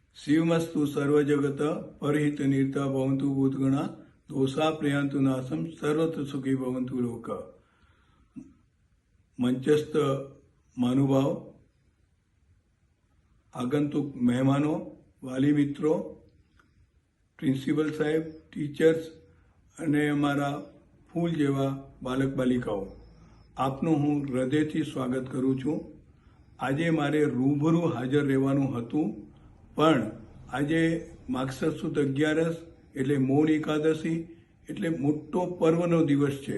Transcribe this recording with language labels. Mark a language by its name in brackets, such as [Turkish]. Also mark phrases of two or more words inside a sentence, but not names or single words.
[Sanskrit] शिवमस्तु सर्वजगत परहित निरता भवन्तु भूतगणा दोषा प्रयान्तु नाशम सर्वत्र सुखी भवन्तु लोक। [Gujarati] મંચસ્થ મહાનુભાવ, આગંતુક મહેમાનો, વાલી મિત્રો, પ્રિન્સિપલ સાહેબ, ટીચર્સ અને અમારા ફૂલ જેવા બાલક બાલિકાઓ, આપનું હું હૃદયથી સ્વાગત કરું છું। આજે મારે રૂબરૂ હાજર રહેવાનું હતું, પણ આજે માગસર સુદ 11 એટલે મૌન એકાદશી એટલે મોટો પર્વનો દિવસ છે।